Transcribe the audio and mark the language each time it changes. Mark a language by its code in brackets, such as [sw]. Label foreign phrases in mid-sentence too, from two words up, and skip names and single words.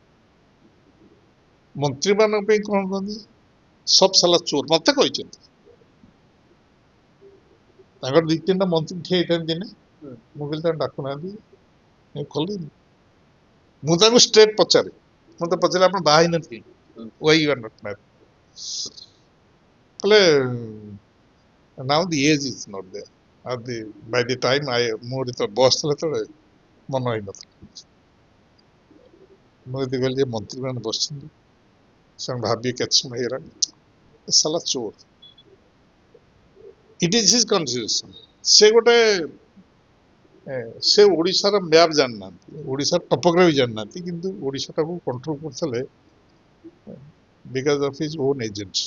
[or] ମନ୍ତ୍ରୀ ମାନଙ୍କ ପାଇଁ କଣ କହନ୍ତି, [hi] सब साला चोर, [or] ମତେ କହିଛନ୍ତି। ତାଙ୍କର 2-3ଟା ମନ୍ତ୍ରୀ ଠିଆ ହେଇଥାନ୍ତି ଦିନେ, ମୁଁ କହିଲି ତାଙ୍କୁ ଡାକୁନାହାନ୍ତି, ଖୋଲିନି। ମୁଁ ତାଙ୍କୁ ଷ୍ଟ୍ରେଟ ପଚାରେ, ମତେ ପଚାରେ ଆପଣ ବାହା ହେଇନଥିଲେ, କହିଲେ [en] now the age is not there. By the time [or] ମୋର ଯେତେବେଳେ ବୟସ ଥିଲା ସେତେବେଳେ ମନ ହେଇନଥିଲା। ମୁଁ ଯଦି କହିଲି ଯେ ମନ୍ତ୍ରୀ ମାନେ ବସିଛନ୍ତି, ସେମାନେ ଭାବିବେ କେତେ ସମୟ ହେଇଗଲାଣି, [hi] साला चोर। [en] it is his consideration. [or] ସେ ଓଡିଶାର ମ୍ୟାପ ଜାଣିନାହାନ୍ତି, ଓଡିଶାର ଟପୋଗ୍ରାଫି ଜାଣିନାହାନ୍ତି, କିନ୍ତୁ ଓଡିଶାଟାକୁ କଣ୍ଟ୍ରୋଲ କରୁଥିଲେ [en] because of his own agents.